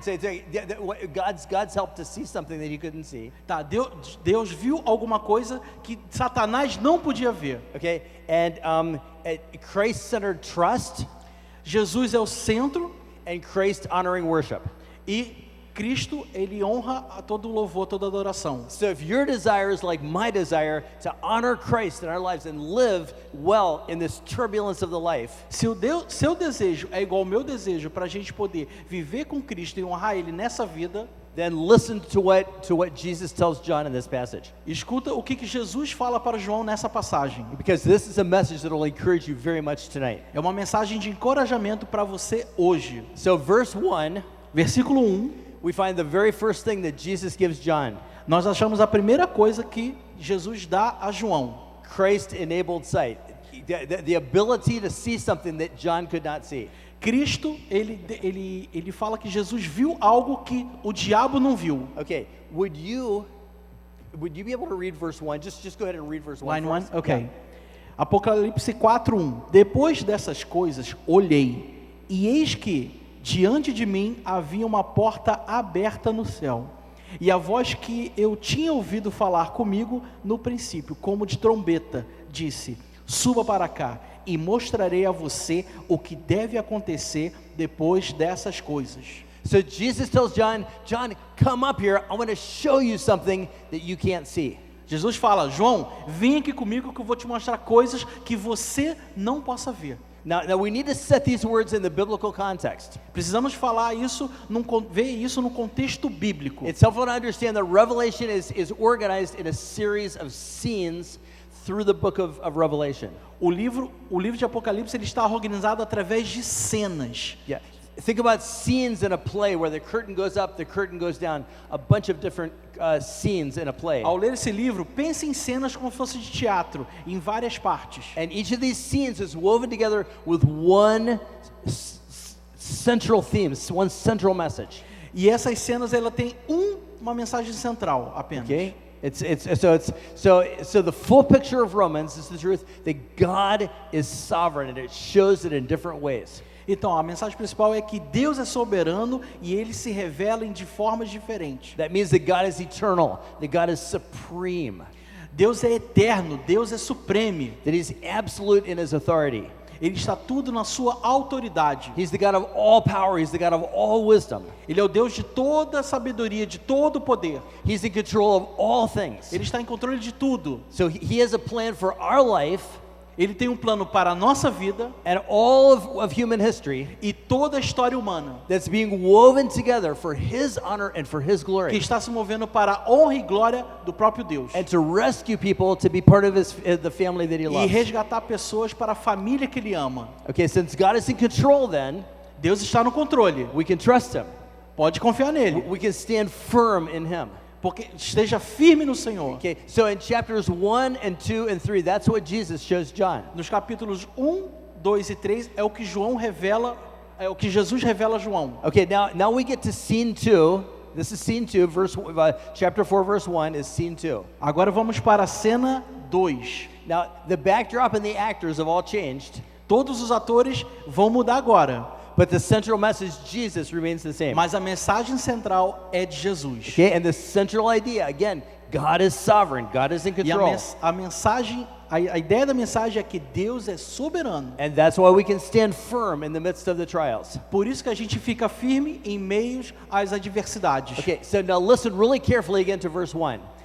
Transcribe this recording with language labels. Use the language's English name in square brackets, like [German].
[English] So God's help to see something that he couldn't see. [Portuguese] Tá, Deus viu alguma coisa que Satanás não podia ver. [English] Okay, and Christ-centered trust. [Portuguese] Jesus é o centro. [English] And Christ-honoring worship. [Portuguese] E Cristo, ele honra a todo louvor, toda adoração. [English] So if your desire is like my desire to honor Christ in our lives and live well in this turbulence of the life. [Portuguese] Se seu desejo é igual ao meu desejo para a gente poder viver com Cristo e honrar Ele nessa vida, [English] then listen to what Jesus tells John in this passage. [Portuguese] Escuta o que Jesus fala para João nessa passagem. [English] Because this is a message that will encourage you very much tonight. [Portuguese] É uma mensagem de encorajamento para você hoje. [English] So verse 1, [Portuguese] versículo 1, [English] we find the very first thing that Jesus gives John. [Portuguese] Nós achamos a primeira coisa que Jesus dá a João. [English] Christ-enabled sight. The ability to see something that John could not see. [Portuguese] Cristo, ele fala que Jesus viu algo que o diabo não viu. [English] Okay, would you be able to read verse 1? Just go ahead and read verse 1. Line 1? Okay. Yeah. Apocalipse 4:1. [Portuguese] Depois dessas coisas, olhei, e eis que diante de mim havia uma porta aberta no céu. E a voz que eu tinha ouvido falar comigo no princípio, como de trombeta, disse: suba para cá e mostrarei a você o que deve acontecer depois dessas coisas. [English] So Jesus tells John, come up here. I want to show you something that you can't see. [Portuguese] Jesus fala: João, vem aqui comigo que eu vou te mostrar coisas que você não possa ver. [English] Now we need to set these words in the biblical context. [Portuguese] Precisamos falar isso, ver isso no contexto bíblico. [English] It's helpful to understand that Revelation is organized in a series of scenes through the book of Revelation. [Portuguese] O livro de Apocalipse ele está organizado através de cenas. [English] Yeah. Think about scenes in a play where the curtain goes up, the curtain goes down, a bunch of different scenes in a play. [Portuguese] Ao ler esse livro, pense em cenas como se fosse de teatro, em várias partes. [English] And each of these scenes is woven together with one central theme, one central message. [Portuguese] E essas cenas, ela tem uma mensagem central apenas. [English] Okay? So the full picture of Romans is the truth that God is sovereign, and it shows it in different ways. [Portuguese] Então, a mensagem principal é que Deus é soberano e Ele se revela de formas diferentes. [English] That means that God is eternal, that God is supreme, [Portuguese] Deus é eterno, Deus é supremo. [English] that He's absolute in His authority. [Portuguese] Ele está tudo na sua autoridade. [English] He's the God of all power. He's the God of all wisdom. [Portuguese] Ele é o Deus de toda a sabedoria, de todo o poder. [English] He's in control of all things. [Portuguese] Ele está em controle de tudo. [English] So He has a plan for our life [Portuguese] Ele tem um plano para a nossa vida [English] and all of human history [Portuguese] e toda a história humana, [English] that's being woven together for His honor and for His [Portuguese] que [English] glory, [Portuguese] está se movendo para a honra e glória do próprio Deus. [English] and to rescue people to be part of the family that He [Portuguese] E [English] loves. [Portuguese] resgatar pessoas para a família que Ele ama. [English] Okay, since God is in control, then [Portuguese] Deus está no controle. [English] we can trust Him. [Portuguese] Pode confiar nele, [English] We can stand firm in Him. [Portuguese] porque esteja firme no Senhor. [English] Okay, so in chapters 1 and 2 and 3, that's what Jesus shows John. [Portuguese] Nos capítulos 1, 2 e 3 é o que João revela, é o que Jesus revela a João. [English] Okay, now we get to scene 2. This is scene 2, chapter 4, verse 1 is scene 2. [Portuguese] Agora vamos para a cena 2. [English] Now, the backdrop and the actors have all changed, [Portuguese] Todos os atores vão mudar agora, [English] but the central message, Jesus, remains the same. [Portuguese] mas a mensagem central é de Jesus. [English] Okay, and the central idea, again, God is sovereign, God is in [Portuguese] E [English] control. [Portuguese] a mensagem, a ideia da mensagem é que Deus é soberano. [English] And that's why we can stand firm in the midst of the trials. [Portuguese] Por isso que a gente fica firme em meio às adversidades. [English] Okay, so now listen really carefully again to verse 1.